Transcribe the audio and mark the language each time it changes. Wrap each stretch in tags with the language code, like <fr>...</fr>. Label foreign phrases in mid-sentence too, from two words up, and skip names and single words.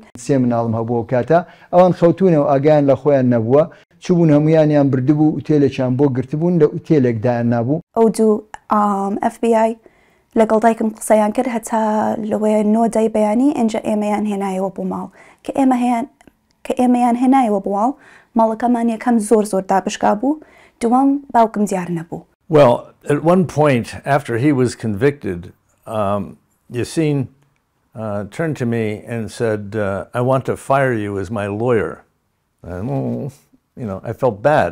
<ckb>سێ مناڵم هەبووە کاتە ئەوان خەوتونەوە ئاگیان لە خۆیان نەبووە چوبوون هەمویانیان بردبوو ئوتێلێکیان بۆ گرتبوون لە ئوتێلێکدایان نابوو ئەو دوو FBI لەگەڵ دایکم قسەیان کرد هەتا لەوەیە 9 دای بەیانی ئەنجە ئێمەیان هێنایەوە بۆ ماڵ کە ئێمەیان هێنایەوە بۆ ماڵ ماڵەکەمان یەکەم زۆر دابشکا بوو دووەم باوکم دیار نەبوو.</ckb> <en>Well, at one point after he was convicted, Yasin turned to me and said, I want to fire you as my lawyer. And, I felt bad.</en>